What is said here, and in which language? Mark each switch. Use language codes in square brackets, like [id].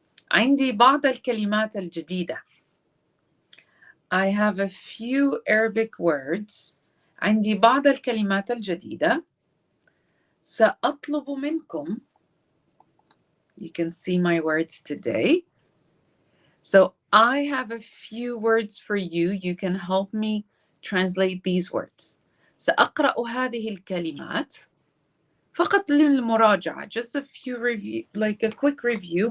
[ar] عندي بعض الكلمات الجديدة. [en] I have a few Arabic words. [ar] عندي بعض الكلمات الجديدة. سأطلب منكم. [en] You can see my words today. So I have a few words for you. You can help me translate these words. [ar] سأقرأ هذه الكلمات فقط للمراجعة. [en] Just a few review, like a quick review.